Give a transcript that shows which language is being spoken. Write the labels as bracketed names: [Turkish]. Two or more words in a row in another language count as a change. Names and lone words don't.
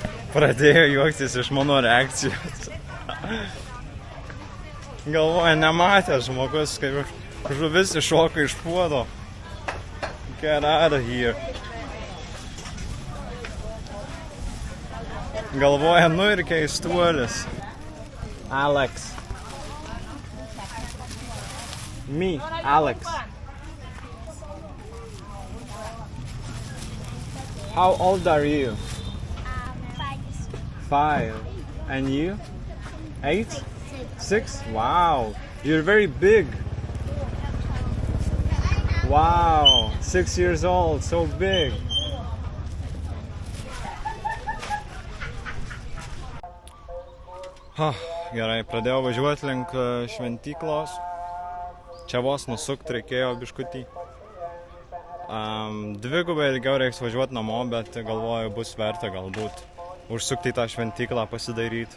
[Lithuanian] pradėjo juoktis iš mano reakcijos. Galvoja, nematęs žmogus, kaip žuvis iššoka iš puodo. [English] Get out of here. [Lithuanian] Galvoja, nu ir keistuolis. [English] Alex. Me, Alex. How old are you? 5. And you? 8? 6? Wow. You're very big. Wow. 6 years old. So big. [Lithuanian] Gerai, pradėjau važiuoti link šventyklos. Čia vos nusukti reikėjo biškutį. Dvigubai ilgiau reiks važiuoti namo, bet galvoju, bus verta galbūt užsukti į tą šventyklą, pasidaryti.